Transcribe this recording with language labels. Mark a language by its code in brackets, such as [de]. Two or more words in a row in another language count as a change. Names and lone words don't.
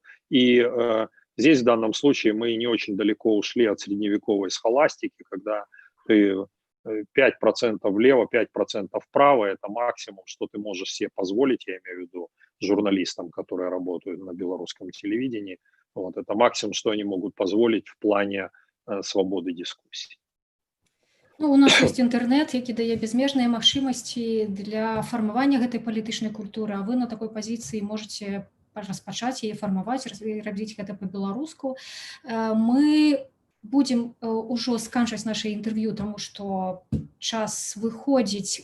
[ru] И здесь в данном случае мы не очень далеко ушли от средневековой схоластики, когда ты 5% влево, 5% вправо – это максимум, что ты можешь себе позволить, я имею в виду журналистам, которые работают на белорусском телевидении. Вот, это максимум, что они могут позволить в плане свободы дискуссий. [be] Ну, у нас ёсць інтэрнэт, які дае безмежныя магчымасці для фармавання гэтай палітычнай культуры, а вы на такой пазіцыі можаце распачаць яе фармаваць, рабіць гэта па-беларуску. Мы будзем ўжо сканчваць наша інтэрв'ю, таму што час выходзіць.